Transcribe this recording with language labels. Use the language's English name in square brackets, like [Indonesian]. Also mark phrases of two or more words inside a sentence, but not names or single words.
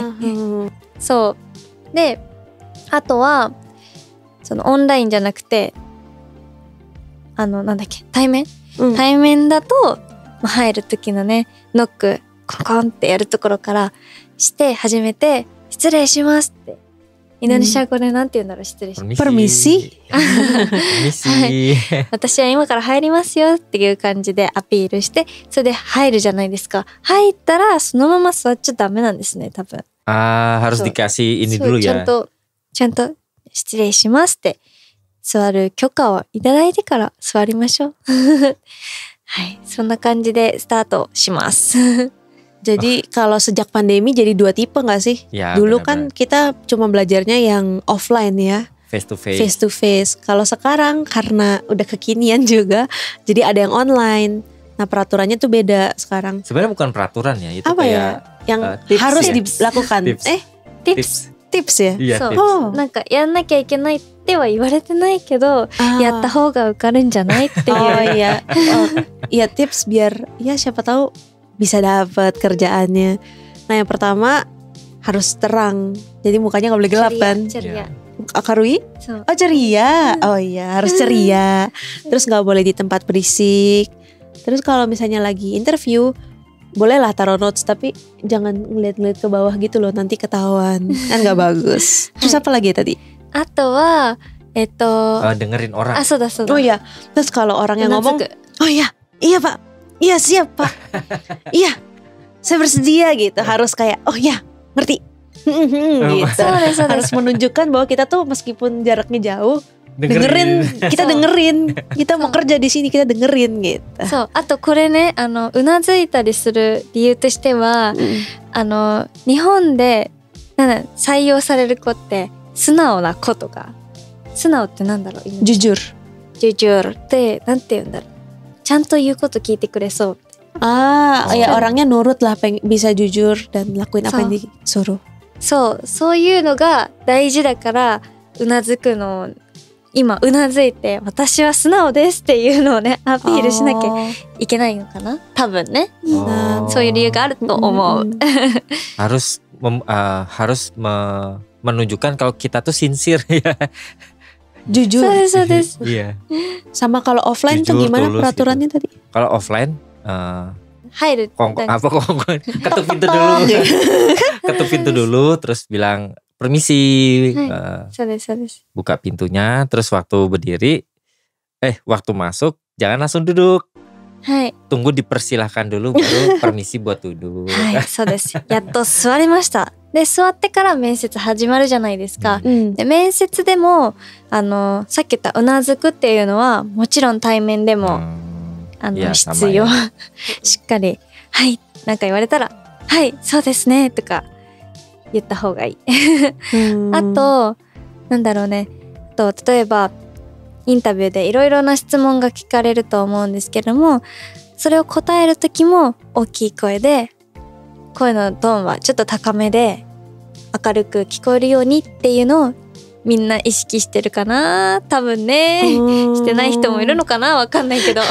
[Japanese] そうで、あとはオンラインじゃなくて対面、対面だと入る時のねノックコンコンってやるところからして始めて失礼しますってインドネシア語でなんて言うんだろう、失礼します。 [Indonesian] Permisi [Japanese] 私は今から入りますよっていう感じでアピールして、それで入るじゃないですか。入ったらそのまま座っちゃダメなんですね、多分。 [Indonesian] harus dikasih ini dulu ya。 [Japanese] ちゃんと失礼しますって座る許可をいただいてから座りましょう。はい、そんな感じでスタートします。 [Indonesian] Jadi kalau sejak pandemi jadi 2 tipe gak sih? Ya, dulu benar-benar. Kan kita cuma belajarnya yang offline ya, [English] face to face. [Indonesian] Kalau sekarang karena udah kekinian juga, jadi ada yang online. Nah peraturannya tuh beda sekarang. Sebenarnya bukan peraturan ya, itu apa kayak ya? Yang harus dilakukan. Tips ya? Iya, tips. [Japanese] なんかやんなきゃいけないっては言われてないけど、やった方が受かるんじゃないっていう。 [Indonesian] iya. Iya tips biar ya siapa tahu bisa dapat kerjaannya. Nah yang pertama harus terang, jadi mukanya nggak boleh gelap kan? Ceria. Akarui? Oh ceria. Oh iya harus ceria. Terus nggak boleh di tempat berisik. Terus kalau misalnya lagi interview, bolehlah taruh notes tapi jangan ngeliat-ngeliat ke bawah gitu loh, nanti ketahuan kan nggak bagus. Terus apa lagi tadi? [Japanese] あとは [Indonesian] dengerin orang. [Japanese] そうだそうだ [Indonesian] Oh ya, terus kalau orang yang [Japanese] うなず [Indonesian] ngomong, [Japanese] く [Indonesian] oh iya, iya pak, iya siap pak, iya, saya bersedia gitu. Harus kayak, oh ya, ngerti, gitu. [Japanese] そうですそうで [Indonesian] Harus [Japanese] す [Indonesian] menunjukkan bahwa kita tuh meskipun jaraknya jauh, dengerin, kita So. dengerin, kita mau So. kerja di sini kita dengerin gitu. [Japanese] そうあとこれねうなずいたりする理由としては 日本で採用される子って素直な子とか素直ってなんだろう今 [Indonesian] Jujur. [Japanese] ジュジュールってなんて言うんだろうちゃんと言うこと聞いてくれそう Ah, Oh. [Indonesian] ya orangnya nurut lah, bisa jujur dan lakuin apa yang disuruh. [Japanese] そういうのが大事だからうなずくのを今うなずいて私は素直ですっていうのをねアピールしなきゃ Oh. いけないのかな多分ね Oh. そういう理由があると思う [Indonesian] harus menunjukkan kalau kita tuh sincere ya. [Japanese] そう [Indonesian] Jujur. [Japanese] ですそうです [Indonesian] Iya. Sama kalau offline tuh Jujur, gimana tulus peraturannya tadi? Kalau offline [Japanese] 入る [Indonesian] ketuk pintu dulu. Ketuk pintu dulu terus bilang permisi, [Japanese] Hai. そうですそうです [Indonesian] buka pintunya, terus waktu berdiri waktu masuk jangan langsung duduk. [Japanese] はい [Indonesian] Tunggu dipersilahkan dulu baru permisi buat duduk. [Japanese] はいそうですやっと座りましたで座ってから面接始まるじゃないですか、 で面接でもさっき言ったうなずくっていうのはもちろん対面でも、いや必要 [Indonesian] sama [Japanese] しっかりはいなんか言われたらはいそうですねとか言った方がいい あとなんだろうね例えばインタビューでいろいろな質問が聞かれると思うんですけどもそれを答える時も大きい声で声のトーンはちょっと高めで明るく聞こえるようにっていうのをみんな意識してるかな多分ねしてない人もいるのかなわかんないけど